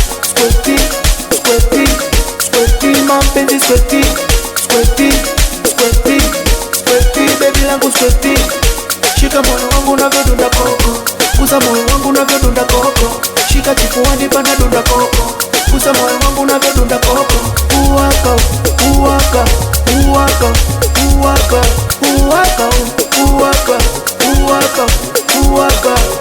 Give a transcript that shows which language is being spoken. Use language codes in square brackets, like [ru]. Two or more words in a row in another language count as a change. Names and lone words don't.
[en] Squirty, squirty, squirty, mapenzi squirty, squirty, squirty, squirty, baby langu squirty. [sw] Shika moyo wangu unavyodunda koko, gusa moyo wangu unavyodunda koko, shika kifuani pana dunda koko, gusa moyo wangu unavyodunda koko. Uwaka, uwaka, uwaka, uwaka, uwaka, uwaka, uwaka, uwaka.